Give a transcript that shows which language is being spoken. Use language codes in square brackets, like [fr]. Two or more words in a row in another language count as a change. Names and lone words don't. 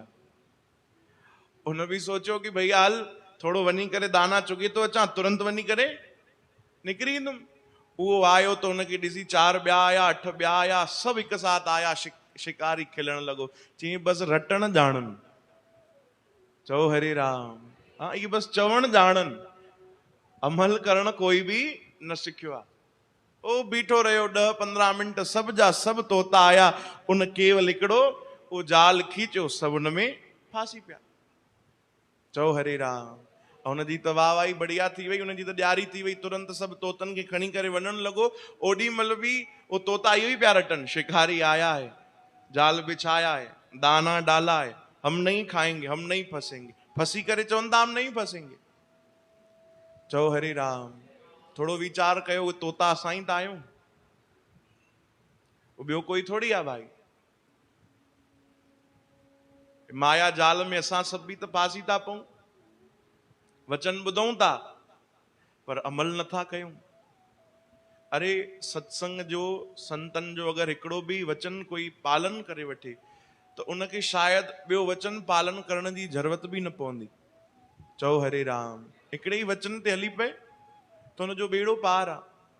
[sd] उन भी सोचियो कि भैया हल थोड़ो वञी करे दाना चुगे तो अचां, तुरंत वञी करे निकिरी ईंदुमि। उहो आयो तो उनखे ॾिसी 4 ॿिया आया, 8 ॿिया आया, सभु हिकु साथ आया। शिकारी खिलण लॻो, चई बस रटण ॼाणनि। चओ हरे राम। हाँ, ये बस चवण ॼाणनि, अमल करण कोई भी न सिखियो आहे। ओ बीठो रहियो 10-15 मिंट, सब जा सब तोता आया। उन केवल हिकिड़ो वो जाल खींचो, सब उन में फांसी पिया। चओ हरे राम। उनजी त वाहवाही बढ़िया थी वई, उनजी त ॾियारी थी वई। तुरंत सब तोतन खे खणी करे वञण लॻो। ओॾी महिल भी वो तोता इहो ही पिया रटन, [hi] शिकारी आया है, जाल बिछाया है, दाना डाला है, हम नहीं खाएंगे, हम नहीं फंसेंगे। [sd] फंसी करे चवनि था [hi] हम नहीं फंसेंगे। [sd] चओ हरे राम। थोड़ो वीचार कयो, वो तोता असां ई त आहियूं, वो ॿियो कोई थोड़ी आहे भाई। माया जाल में असां सभु भी त फासी था पऊं। वचन ॿुधूं था पर अमल नथा कयूं। अरे सत्संग जो, संतन जो अगर हिकिड़ो भी वचन कोई पालन करे वठे तो उनखे शायद ॿियो वचन पालन करण जी ज़रूरत भी न पवंदी। चओ हरे राम। हिकिड़े ई वचन ते हली पए तो उनजो बेड़ो पार आहे।